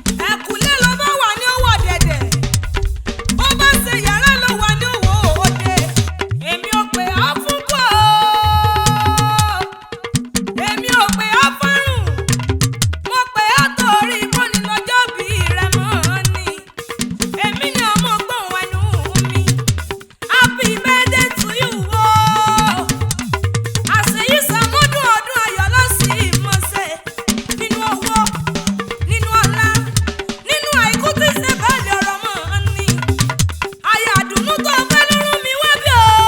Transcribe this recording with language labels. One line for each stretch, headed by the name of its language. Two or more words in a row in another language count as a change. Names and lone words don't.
Yoruba: Ẹ̀kúlé ló bá wà ní ọwọ́ dẹ̀dẹ̀. Bó bá ṣe yàrá ló wà ní ọwọ́ òde. Èmi ò pè ọ́ fún kú o. Èmi ò pè ọ́ fọ́rùn. Mo pè ọ́ torí kò ní lọ́jọ́ bí rẹ mọ́ ni. Èmi ni ọmọ gbóhùn ẹnu mi.
English: Happy birthday to you o.
Yoruba: Àṣeyí sàmúdùn ọdún ayọ̀ ló sì mọ̀ ṣe. Nínú owó, nínú ọlá, nínú àìkú tí ṣe bẹ́ẹ̀ lè ọ̀rọ̀ mọ́ ni. Aya àdùnnú tó fẹ́ ló rán mi wá bí o.